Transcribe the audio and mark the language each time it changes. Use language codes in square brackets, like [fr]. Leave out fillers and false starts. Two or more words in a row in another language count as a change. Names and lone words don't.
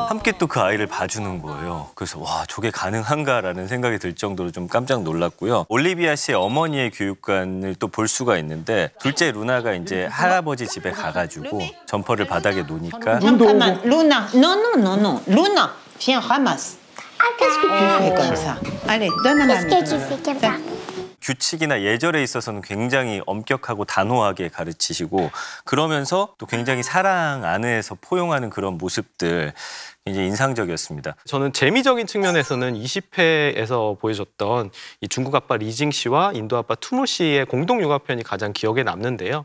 [ko] 함께 또 그 아이를 봐주는 거예요. 그래서 와 저게 가능한가라는 생각이 들 정도로 좀 깜짝 놀랐고요. 올리비아 씨의 어머니의 교육관을 또 볼 수가 있는데 둘째 루나가 이제 할아버지 집에 가가지고 점퍼를 바닥에 놓으니까 [fr] 잠깐만 루나 non 루나 viens ramasse. fais comme ça. Allez donne à maman. [ko] 규칙이나 예절에 있어서는 굉장히 엄격하고 단호하게 가르치시고 그러면서 또 굉장히 사랑 안에서 포용하는 그런 모습들 굉장히 인상적이었습니다. 저는 재미적인 측면에서는 20회에서 보여줬던 이 중국 아빠 리징 씨와 인도 아빠 투무 씨의 공동 육아편이 가장 기억에 남는데요.